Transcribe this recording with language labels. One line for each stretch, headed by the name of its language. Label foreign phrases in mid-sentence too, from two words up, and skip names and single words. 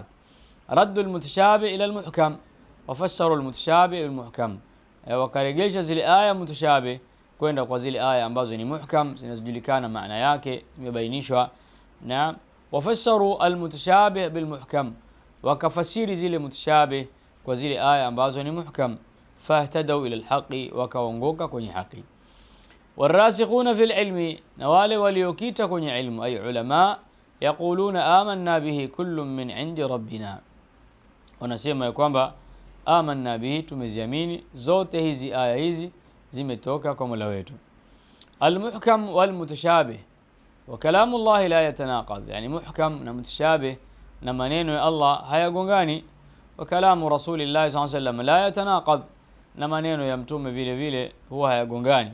Arabic: ردوا المتشابه إلى المحكم وفسروا المتشابه المحكم,
Swahili: wakaregesha zile aya mutashabih kwenda kwa zile aya ambazo ni muhkam, zinazojulikana maana yake, zimebainishwa. Na
Arabic: وفسروا المتشابه بالمحكم,
Swahili: wakafasiri zile mutashabih kwa zile aya ambazo ni muhkam,
Arabic: فاهتدوا إلى الحق,
Swahili: wakaongoka kwenye haki.
Arabic: والراسخون في العلم,
Swahili: na wale waliokita kwenye ilmu,
Arabic: أي العلماء, يقولون آمنا به كل من عند ربنا,
Swahili: wanasema ya kwamba
Arabic: آمنا به,
Swahili: tumeziamini zote hizi aya hizi zimetoka kwa Mola wetu.
Arabic: المحكم والمتشابه وكلام الله لا يتناقض,
Swahili: yani muhkam na mutashabih na maneno ya Allah hayagongani,
Arabic: وكلام رسول الله صلى الله عليه وسلم لا يتناقض,
Swahili: na maneno ya mtume vile vile huwa hayagongani.